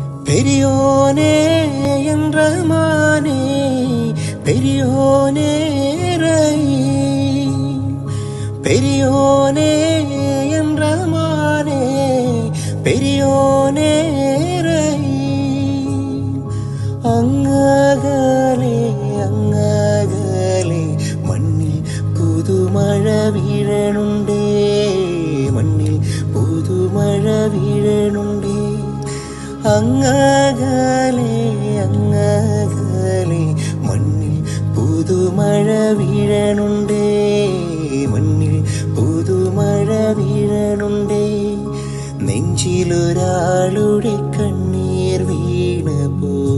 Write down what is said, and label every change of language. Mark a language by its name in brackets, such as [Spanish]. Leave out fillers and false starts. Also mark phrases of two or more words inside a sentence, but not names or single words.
[Tamil] பெரியோனே என்ற மானே பெரியோனே பெரியோனே என்ற மானே பெரியோனே [Malayalam] അങ്ങകലെ അങ്ങകലെ മണ്ണിൽ പുതുമഴ വീഴണുണ്ടേ മണ്ണിൽ പുതുമഴ വീഴണുണ്ടേ അങ്ങകലെ അങ്ങകലെ മണ്ണിൽ പുതുമഴ വീഴണുണ്ടേ മണ്ണിൽ പുതുമഴ വീഴണുണ്ടേ നെഞ്ചിലൊരാളുടെ കണ്ണീർ വീണപ്പോ